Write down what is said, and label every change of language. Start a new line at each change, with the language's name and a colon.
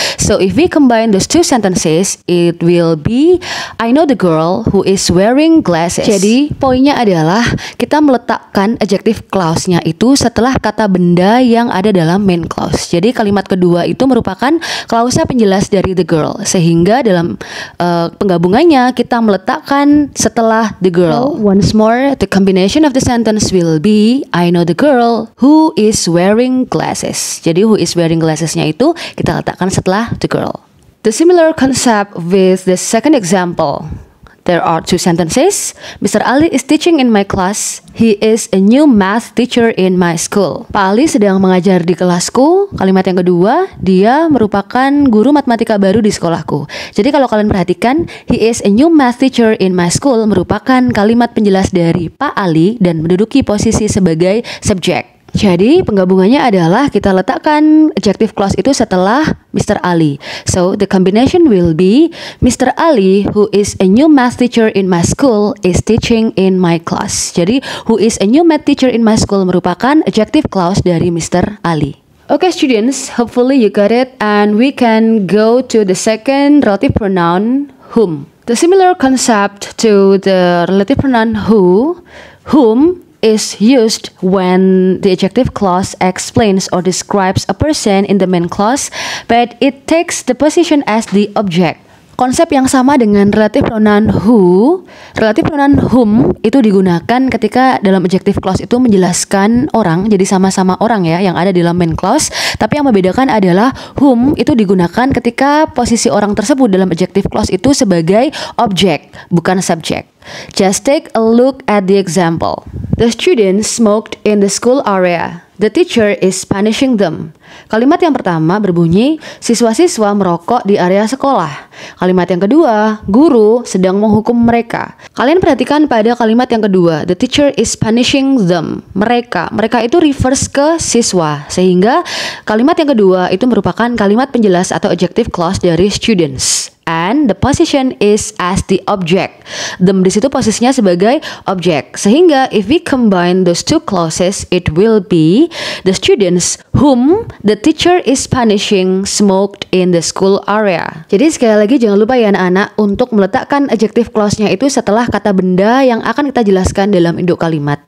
English: So if we combine those two sentences, it will be I know the girl who is wearing glasses.
Indonesian: Jadi poinnya adalah kita meletakkan adjective clause-nya itu setelah kata benda yang ada dalam main clause. Jadi kalimat kedua itu merupakan klausa penjelas dari the girl. Sehingga dalam penggabungannya kita meletakkan setelah the girl.
English: Once more, the combination of the sentence will be I know the girl who is wearing glasses.
Indonesian: Jadi
English: who is wearing glasses-
Indonesian: nya itu kita letakkan setelah the girl.
English: The similar concept with the second example. There are two sentences. Mr. Ali is teaching in my class. He is a new math teacher in my school.
Indonesian: Pak Ali sedang mengajar di kelasku. Kalimat yang kedua, dia merupakan guru matematika baru di sekolahku. Jadi kalau kalian perhatikan,
English: he is a new math teacher in my school
Indonesian: merupakan kalimat penjelas dari Pak Ali dan menduduki posisi sebagai subject. Jadi penggabungannya adalah kita letakkan adjective clause itu setelah Mr.
English: Ali. So the combination will be Mr. Ali who is a new math teacher in my school is teaching in my class.
Indonesian: Jadi
English: who is a new math teacher in my school
Indonesian: merupakan adjective clause dari Mr. Ali.
English: Okay students, hopefully you got it and we can go to the second relative pronoun whom. The similar concept to the relative pronoun whom is used when the adjective clause explains or describes a person in the main clause, but it takes the position as the object.
Indonesian: Konsep yang sama dengan relative pronoun who, relative pronoun whom itu digunakan ketika dalam adjective clause itu menjelaskan orang, jadi sama-sama orang ya yang ada di dalam main clause. Tapi yang membedakan adalah whom itu digunakan ketika posisi orang tersebut dalam adjective clause itu sebagai object, bukan subject.
English: Just take a look at the example. The students smoked in the school area. The teacher is punishing them.
Indonesian: Kalimat yang pertama berbunyi, siswa-siswa merokok di area sekolah. Kalimat yang kedua, guru sedang menghukum mereka. Kalian perhatikan pada kalimat yang kedua,
English: the teacher is punishing them.
Indonesian: Mereka itu refers ke siswa. Sehingga kalimat yang kedua itu merupakan kalimat penjelas atau adjective clause dari students.
English: and the position is as the object.
Indonesian: Them di situ posisinya sebagai objek.
English: Sehingga if we combine those two clauses, it will be the students whom the teacher is punishing smoked in the school area.
Indonesian: Jadi sekali lagi jangan lupa ya anak-anak untuk meletakkan adjective clause-nya itu setelah kata benda yang akan kita jelaskan dalam induk kalimat.